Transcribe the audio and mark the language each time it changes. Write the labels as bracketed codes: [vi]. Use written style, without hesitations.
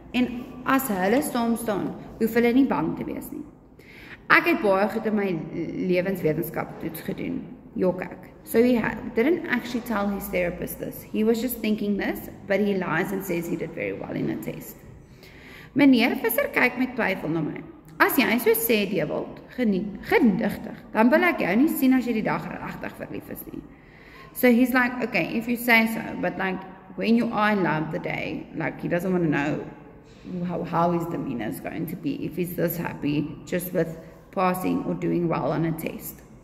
[af] En as hulle staan, hoef hulle nie bang te wees nie. Ek het baie goed in my lewenswetenskap toets gedoen, jok ek. [en] So he didn't actually tell his therapist this. He was just thinking this, but he lies and says he did very well in a test. [af] Meneer Visser kyk met twyfel na my. As jy so sê, Dewald, gedigtig, dan wil ek jou nie sien as jy die dag regtig verlief is nie. [en] So he's like, okay, if you say so, but like, when you are in love the day, like, he doesn't want to know how his demeanor is going to be, if he's this happy just with passing or doing well on a test.